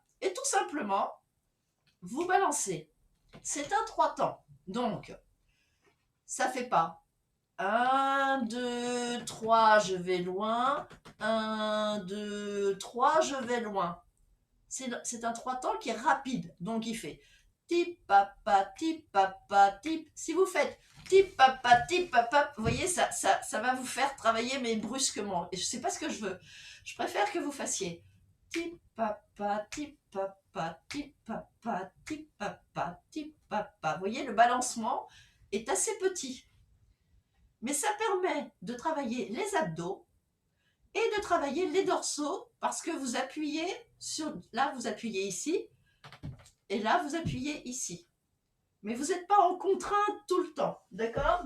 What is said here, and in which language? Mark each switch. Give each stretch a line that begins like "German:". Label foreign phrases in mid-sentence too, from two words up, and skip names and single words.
French: Et tout simplement, vous balancez. C'est un 3 temps. Donc, ça fait pas 1, 2, 3, je vais loin. 1, 2, 3, je vais loin. C'est un 3 temps qui est rapide. Donc, il fait tip, papa, tip, papa, tip. Si vous faites tip, papa, vous voyez, ça va vous faire travailler, mais brusquement. Et je ne sais pas ce que je veux. Je préfère que vous fassiez tip, papa, tip, papa, tip, papa, tip, papa, tip, papa. Vous voyez, le balancement est assez petit. Mais ça permet de travailler les abdos et de travailler les dorsaux parce que vous appuyez sur... Là, vous appuyez ici et là, vous appuyez ici. Mais vous n'êtes pas en contrainte tout le temps, d'accord?